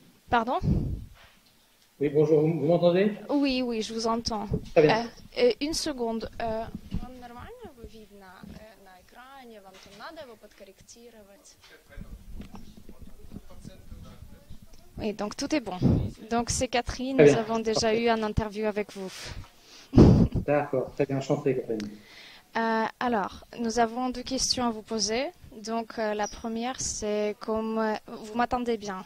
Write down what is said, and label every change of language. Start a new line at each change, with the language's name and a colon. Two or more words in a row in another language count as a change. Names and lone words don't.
French: Pardon? Oui, bonjour, vous m'entendez? Oui, oui, je vous entends. Très bien. Une seconde.
Russian: Вам нормально его видно на экране? Вам там надо его подкорректировать?
French: Oui, donc tout est bon. Donc c'est Catherine, Très nous bien. avons déjà eu un interview avec vous. D'accord, très bien, enchanté, Catherine. Alors, nous avons deux questions à vous poser. Donc la première, c'est comme vous m'attendez bien?